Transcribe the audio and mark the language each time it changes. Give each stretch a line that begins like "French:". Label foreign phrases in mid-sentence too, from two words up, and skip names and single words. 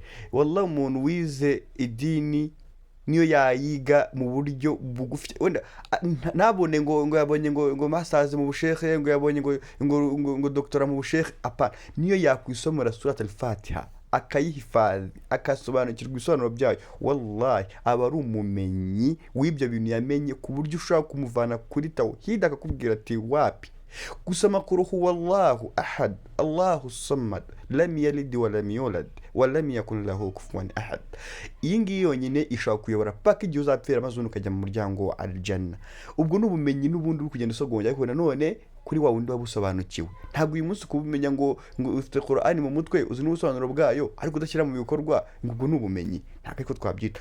Kinyarwanda: Wallahi umuntu wize idini niyo yayiga mu buryo bugufi, wenda nabone ngo yabonye ngo masters mu bushekhe, ngo yabonye ngo doctora mu bushekhe, apana. Niyo yakwisomera surat al-Fatiha akayihifadhi, akasobanukirwa ibisobanuro byayo, wallahi aba ari umumenyi w'ibyo bintu yamenye, ku buryo ushobora kumuvana kuri tawhid akakubwira ati wapi.
Arabic: Gusoma قل هو الله أحد الله الصمد لم يلد ولم يولد ولم يكن له كفوا أحد.
Kinyarwanda: Iyi ngiyi yonyine ishobora kuyobora paka igihe uzapfira maze ukajya mu muryango wa aljanna. Ubwo n'ubumenyi n'ubundi uri kugenda usogongera, ariko nanone kuri wa wundi wabusobanukiwe. Ntabwo uyu munsi kubumenya ngo ufite Qur'ani mu mutwe uzi n'ubusobanuro bwayo ariko udashyira mu bikorwa, ubwo n'ubumenyi ntabwo ariko twabyita.